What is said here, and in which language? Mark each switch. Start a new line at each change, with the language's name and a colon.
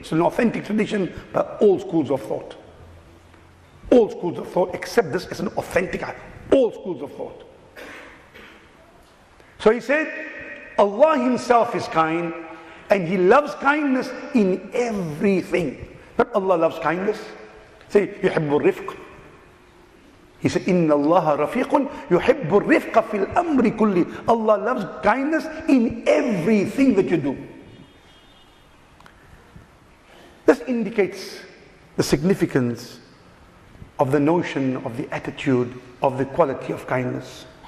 English: It's an authentic tradition by all schools of thought. All schools of thought accept this as an authentic. All schools of thought. So he said, Allah himself is kind, and he loves kindness in everything. Not Allah loves kindness. Say,
Arabic: يحب الرفق.
English: He said,
Arabic: إن الله رفيق يحب الرفق في الأمر كله.
English: Allah loves kindness in everything that you do. This indicates the significance of the notion, of the attitude, of the quality of kindness.